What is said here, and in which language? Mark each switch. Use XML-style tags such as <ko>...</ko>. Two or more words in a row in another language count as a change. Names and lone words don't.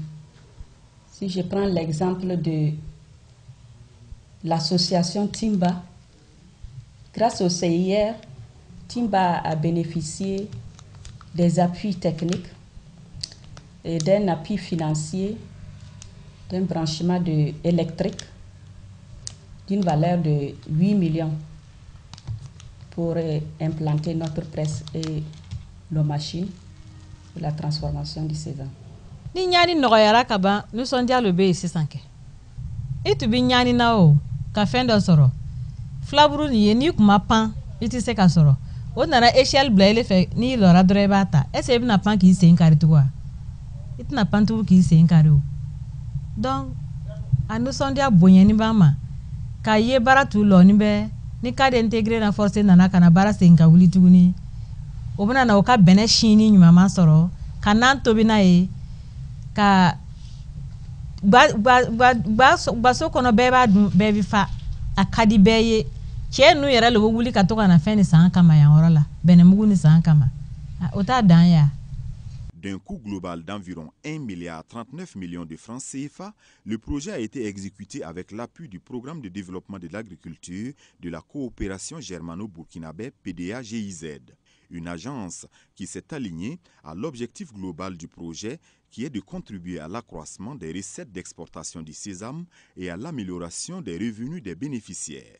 <fr>Si je prends l'exemple de l'association Timba, grâce au CIR, Timba a bénéficié des appuis techniques et d'un appui financier, d'un branchement électrique. d'une valeur de 8 millions pour implanter notre presse et nos machines pour la transformation du sésame.</fr> <bm>Ni nyani nɔgɔyara ka ban nisɔndiya lo bɛ yen sisan kɛ i tun bɛ ɲani na o ka fɛn dɔ sɔrɔ filaburu nin ye n'i kun ma pan i tɛ se ka sɔrɔ o nana échelle bila ile fɛ n'i lɔra dɔrɔn i b'a ta est-ce que i bɛna pan k'i sen kari tugun wa i tɛna pan tugun k'i sen kari o donc a nisɔndiya bonyani b'an ma k'a ye baara t'u lɔ ni bɛ ni</bm> <fr>cadre intégré renforcé</fr> <bm>nana ka na baara segin ka wuli tuguni o bɛna na o ka bɛnɛ sini ɲuman sɔrɔ ka n'an tobi n'a ye ka gbaso kɔnɔ bɛɛ b'a dun bɛɛ bɛ fa a ka di bɛɛ ye cɛ n'u yɛrɛ le bɛ wuli ka to ka na fɛn ni san kama yan yɔrɔ la bɛnɛmugu ni san kama o t'a dan ya.</bm> <fr>D'un coût global d'environ 1,39 milliard de francs CFA, le projet a été exécuté avec l'appui du Programme de développement de l'agriculture de la coopération germano-burkinabé PDA-GIZ, une agence qui s'est alignée à l'objectif global du projet qui est de contribuer à l'accroissement des recettes d'exportation du sésame et à l'amélioration des revenus des bénéficiaires.</fr>